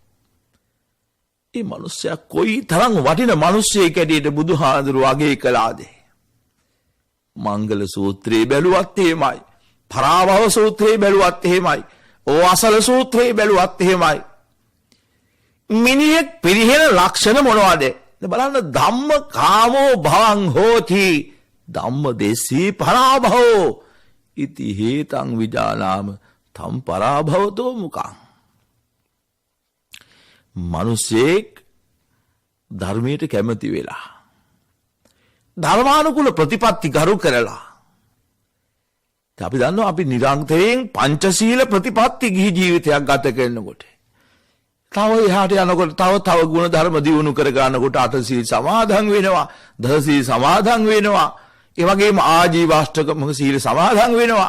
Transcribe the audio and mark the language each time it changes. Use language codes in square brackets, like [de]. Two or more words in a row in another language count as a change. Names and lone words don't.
[si] ඒ මනුස්සයා කොයි තරම් වටින මනුස්සයෙක් ඇටියට බුදුහාඳුරුවෝ අගය කළාද? මංගල සූත්‍රයේ බැලුවත් එහෙමයි. පරාභව සූත්‍රයේ බැලුවත් එහෙමයි. ඕඅසල සූත්‍රයේ බැලුවත් එහෙමයි. මිනිහෙක් පිරිහෙන ලක්ෂණ මොනවද? [pi] බලන්න ධම්ම කාමෝ භවං හෝති ධම්ම දේශී පරාභවෝ ඉති හේතං විජානාම තම් පරාභවතෝ මුකං. [si] මිනිසෙක් ධර්මයට කැමති වෙලා ධර්මානුකූල ප්‍රතිපත්ති ගරු කරලා අපි දන්නවා අපි නිරන්තරයෙන් පංචශීල ප්‍රතිපත්ති ගිහි ජීවිතයක් ගත කරනකොට තව එහාට යනකොට තව ගුණ ධර්ම දියුණු කර ගන්නකොට අටසීල් සමාදන් වෙනවා දසසීල් සමාදන් වෙනවා ඒ වගේම ආජීවාෂ්ටක සීල සමාදන් වෙනවා.